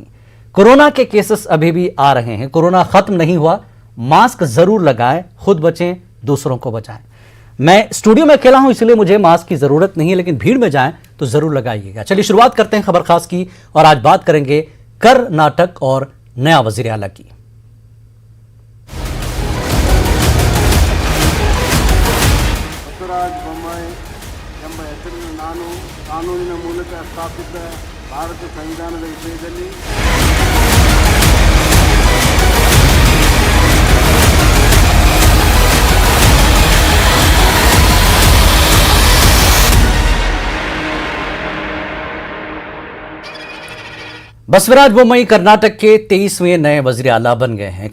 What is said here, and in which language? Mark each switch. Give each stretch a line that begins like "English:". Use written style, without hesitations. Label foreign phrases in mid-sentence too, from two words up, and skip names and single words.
Hindi: कोरोना के केसेस अभी भी आ रहे हैं, कोरोना खत्म नहीं हुआ। मास्क जरूर लगाएं, खुद बचें, दूसरों को बचाएं। मैं स्टूडियो में अकेला हूं, इसलिए मुझे मास्क की जरूरत नहीं है, लेकिन भीड़ में जाएं तो जरूर लगाइएगा। चलिए शुरुआत करते हैं खबर खास की, और आज बात करेंगे कर्नाटक और नया वजीर आला की।
Kannada: ಬಸವರಾಜ ಬೊಮ್ಮಾಯಿ ಎಂಬ ಹೆಸರಿನ ನಾನು ಕಾನೂನಿನ ಮೂಲಕ ಸ್ಥಾಪಿತ ಭಾರತ ಸಂವಿಧಾನದ ವಿಷಯದಲ್ಲಿ
Hindi: बसवराज बोम्मई कर्नाटक के 23वें नए वजीर आला बन गए हैं।